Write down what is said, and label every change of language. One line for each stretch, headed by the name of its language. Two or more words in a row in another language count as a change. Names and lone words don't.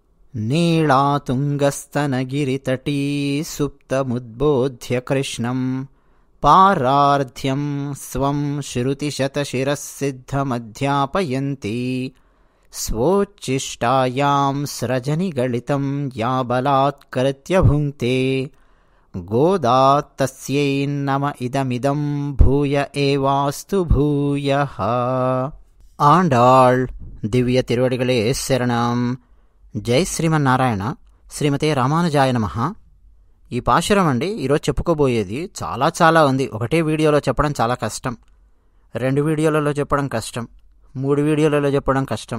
Sanskrit: नीलातुङ्गस्तनगिरितटी सुप्तमुद्बोध्य कृष्णं पारार्ध्यं स्वं श्रुतिशतशिरःसिद्धमध्यापयन्ती स्वोच्छिष्टायां स्रजनिगलितं या बलात्कृत्य भुङ्क्ते गोदा तस्यै नम इदमिदं भूय एवास्तु भूयः.
Tamil: ஆண்டாள் திவ்ய திருவடிகளே சரணம்.
Sanskrit: జై శ్రీమన్నారాయణ. శ్రీమతే రామానుజాయ నమః.
Telugu: ఈ పాశురం అండి ఈరోజు చెప్పుకోబోయేది చాలా ఉంది. ఒకటే వీడియోలో చెప్పడం చాలా కష్టం, 2 వీడియోలలో చెప్పడం కష్టం, 3 వీడియోలలో చెప్పడం కష్టం.